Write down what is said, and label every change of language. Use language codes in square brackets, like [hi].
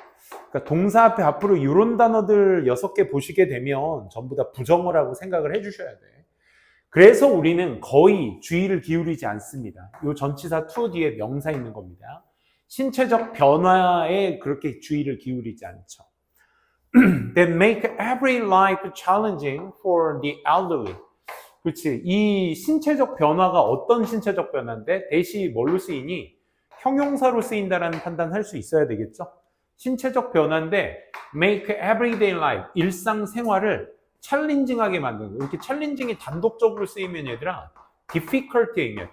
[ko] 그러니까 동사 앞에 앞으로 이런 단어들 6개 보시게 되면 전부 다 부정어라고 생각을 해주셔야 돼. 그래서 우리는 거의 주의를 기울이지 않습니다. 이 전치사 to 뒤에 명사 있는 겁니다. 신체적 변화에 그렇게 주의를 기울이지 않죠. [en] That make every life challenging for the elderly. [ko] 그렇지. 이 신체적 변화가 어떤 신체적 변화인데 대시 뭘로 쓰이니? 형용사로 쓰인다라는 판단할 수 있어야 되겠죠. 신체적 변화인데 [en] make everyday life, [ko] 일상생활을 챌린징하게 만드는 거. 이렇게 챌린징이 단독적으로 쓰이면 얘들아 difficult의 의미야.